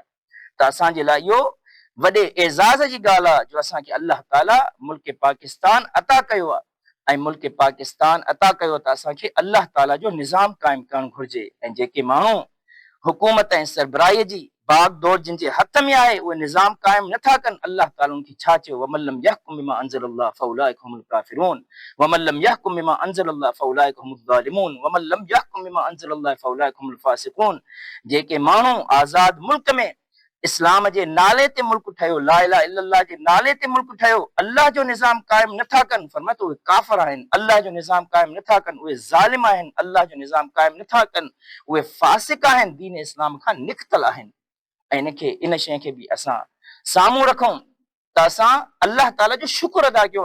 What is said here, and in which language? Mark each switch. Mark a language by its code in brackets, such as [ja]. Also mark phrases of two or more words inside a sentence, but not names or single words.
[sd] त असांजे लाइ इहो वॾे एज़ाज़ जी ॻाल्हि आहे जो असांखे अलाह ताला मुल्क पाकिस्तान अता कयो आहे ऐं मुल्क पाकिस्तान अता कयो त असांखे अलाह ताला जो निज़ाम क़ाइमु करणु घुरिजे ऐं जेके माण्हू हुकूमत ऐं सरबराहीअ जी बागडोर जिन जे हथ में आहे उहे निज़ाम क़ाइमु नथा कनि। अलाह ताला उनखे छा चयो, [ar] ومن لم يحكم بما أنزل الله فأولئك هم الكافرون ومن لم يحكم بما أنزل الله فأولئك هم الظالمون ومن لم يحكم بما أنزل الله فأولئك هم الفاسقون. [sd] जेके माण्हू आज़ाद मुल्क में इस्लाम जे नाले ते मुल्क ठहियो, [ar] لا إله إلا الله [sd] जे नाले ते मुल्क ठहियो, अल्लाह जो निज़ाम क़ाइमु नथा कनि, फरमातो उहे काफ़िर आहिनि। अल्लाह जो निज़ाम क़ाइमु नथा कनि उहे ज़ालिम आहिनि। अल्लाह जो निज़ाम क़ाइमु नथा कनि उहे फासिक आहिनि, दीन इस्लाम खां निकितल आहिनि। ऐं इन शइ खे बि असां साम्हूं रखूं त असां अल्लाह ताला जो शुक्र अदा कयूं।